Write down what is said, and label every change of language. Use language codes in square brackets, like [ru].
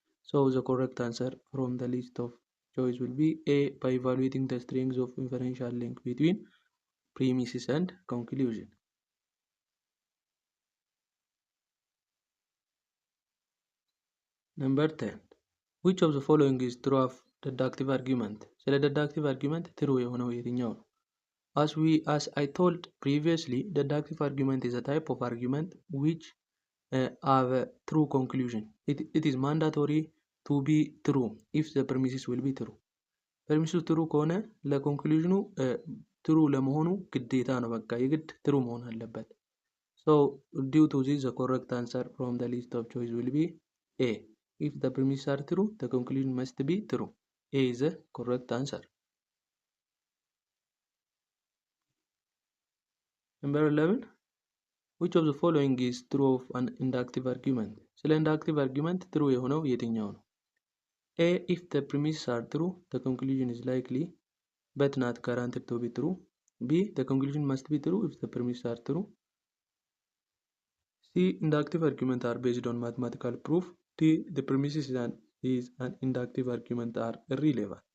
[en] So the correct answer from the list of choice will be A. By evaluating the strength of inferential link between premises and conclusion. Number 10. Which of the following is true of deductive argument? [am] ስለ deductive argument true የሆነው የትኛው ነው? [en] As I told previously, deductive argument is a type of argument which have a true conclusion. It is mandatory to be true if the premises will be true. [am] ፐርሚሱ ትሩ ከሆነ ለኮንክሉዥኑ ትሩ ለመሆኑ ግዴታ ነው። በቃ የግድ ትሩ መሆን አለበት። [en] So due to this the correct answer from the list of choice will be A. If the premises are true, the conclusion must be true. A is the correct answer. Number 11. Which of the following is true of an inductive argument? [am] ስለ inductive argument true የሆነው የትኛው ነው? [en] A. If the premises are true, the conclusion is likely but not guaranteed to be true. B. The conclusion must be true if the premises are true. C. Inductive arguments are based on mathematical proof. D. The premises is an inductive argument are irrelevant.